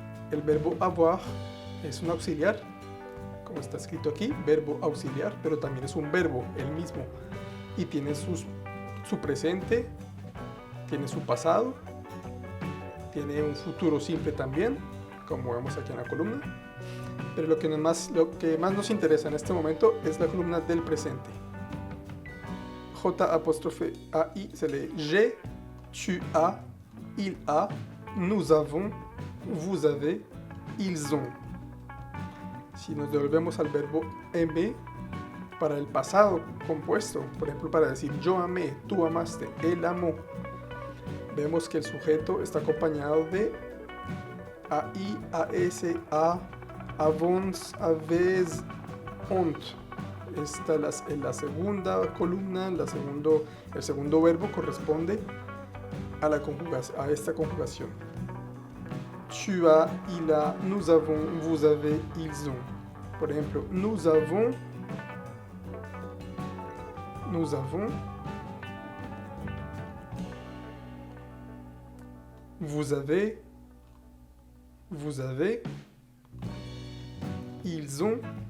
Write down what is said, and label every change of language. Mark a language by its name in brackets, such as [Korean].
[Spanish] El verbo avoir es un auxiliar, como está escrito aquí, verbo auxiliar, pero también es un verbo, el mismo, y tiene su presente, tiene su pasado, tiene un futuro simple también, como vemos aquí en la columna, pero lo que más nos interesa en este momento es la columna del presente. [French] J'-A-I [Spanish] se lee [French] j'ai, tu as, il a, nous avons, vous avez, ils ont. [Spanish] Si nos devolvemos al verbo aimer, para el pasado compuesto, por ejemplo, para decir yo amé, tú amaste, él amó, vemos que el sujeto está acompañado de AI, AS, A, [French] avons, avez, ont. [Spanish] Esta en la segunda columna, el segundo verbo corresponde a esta conjugación. [French] Tu as, il a, nous avons, vous avez, ils ont. [Spanish] Por ejemplo, [French] nous avons, vous avez, ils ont.